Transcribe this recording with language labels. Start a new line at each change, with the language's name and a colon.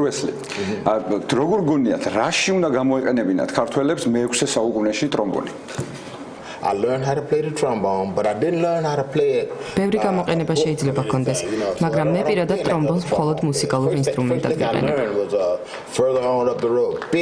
Georgian: Wesley, როგორ გონიათ, რაში უნდა გამოეყენებინათ ქართველებს მე-6 საუკუნეში ტრომბონი?
English: I learned how to play the trombone, but I didn't learn how to play it.
Georgian: ბევრი გამოყენება შეიძლება ჰქონდეს, მაგრამ მე პირადად ტრომბონს მხოლოდ მუსიკალურ ინსტრუმენტად ვიყენებ.
English: Was further on up the road.